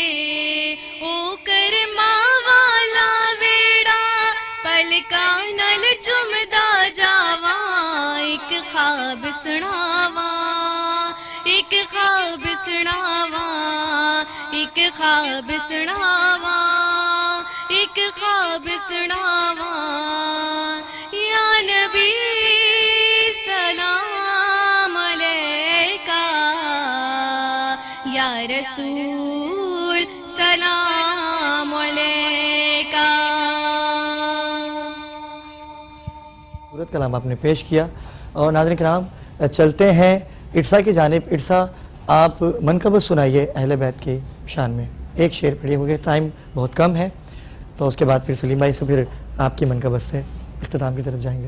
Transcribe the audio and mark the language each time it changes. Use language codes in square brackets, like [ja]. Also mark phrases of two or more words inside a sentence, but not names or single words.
[pa] او کرماں والا ویہڑا پلکاں نال چمدا جاواں، اک خواب سناواں، اک خواب سناواں، اک خواب سناواں، اک خواب سناواں. [ar] يا نبي سلام عليك، يا رسول سلام عليك. [ur] خوبصورت کلام آپ نے پیش کیا. اور ناظرین کرام، چلتے ہیں عرسہ کی جانب. عرسہ، آپ منقبت سنائیے اہل بیت کی شان میں. ایک شعر پڑھیے، ہو گیا، ٹائم بہت کم ہے، تو اس کے بعد پھر سلیم بھائی سے پھر آپ کی منقبت سے اختتام کی طرف جائیں گے.